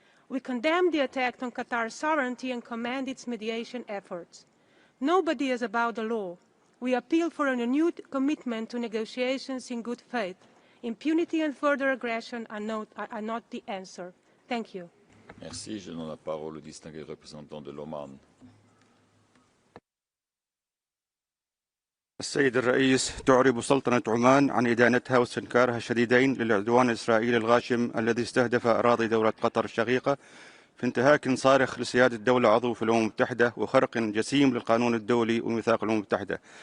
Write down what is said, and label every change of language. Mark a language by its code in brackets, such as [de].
[en] We condemn the attack on Qatar's sovereignty and commend its mediation efforts. Nobody is above the law. We appeal for a renewed commitment to negotiations in good faith. Impunity and further aggression are not the answer. Thank you. [fr] Merci. Je donne la parole au distingué représentant de l'Oman. [ar] السيد الرئيس، تعرب سلطنة عمان عن إدانتها واستنكارها الشديدين للعدوان الإسرائيلي الغاشم الذي استهدف أراضي دولة قطر الشقيقة في انتهاك صارخ لسيادة دولة عضو في الأمم المتحدة وخرق جسيم للقانون الدولي وميثاق الأمم المتحدة.